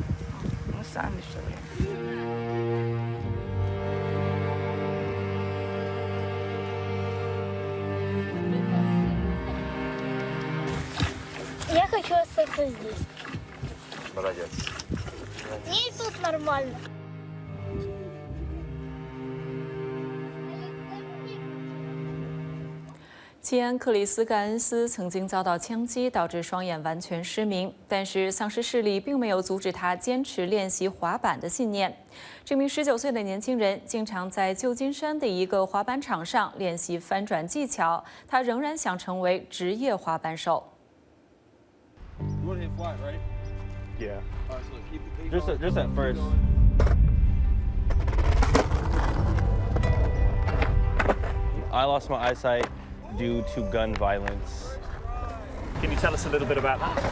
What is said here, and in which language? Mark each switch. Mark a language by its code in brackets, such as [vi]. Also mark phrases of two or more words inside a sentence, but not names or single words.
[ru] Мы сами все время. Я хочу остаться здесь. Молодец. Мне и тут нормально. [zh] 西安克里斯盖恩斯曾经遭到枪击，导致双眼完全失明，但是丧失视力并没有阻止他坚持练习滑板的信念。这名19岁的年轻人经常在旧金山的一个滑板场上练习翻转技巧，他仍然想成为职业滑板手。 [en] Yeah. Just at first. I lost my eyesight due to gun violence. Can you tell us a little bit about that?